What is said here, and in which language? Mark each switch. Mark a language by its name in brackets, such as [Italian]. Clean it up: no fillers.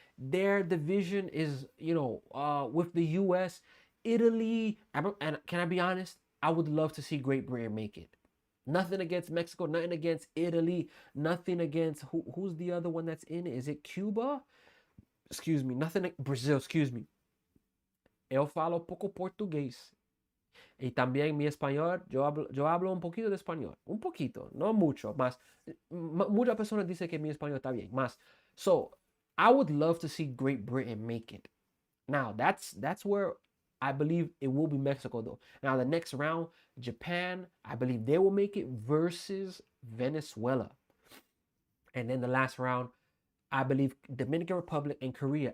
[English] Their division is, with the U.S., Italy, and can I be honest? I would love to see Great Britain make it. Nothing against Mexico, nothing against Italy, nothing against, who's the other one that's in it? Is it Cuba? Excuse me, Brazil, excuse me. [Portuguese] Eu falo poco portugués. [Spanish] Y también mi español, yo hablo un poquito de español. Un poquito, no mucho, más. Muchas personas dicen que mi español está bien, más. So, [English] I would love to see Great Britain make it. Now that's where I believe it will be Mexico though. Now the next round, Japan, I believe they will make it versus Venezuela. And then the last round, I believe Dominican Republic and Korea.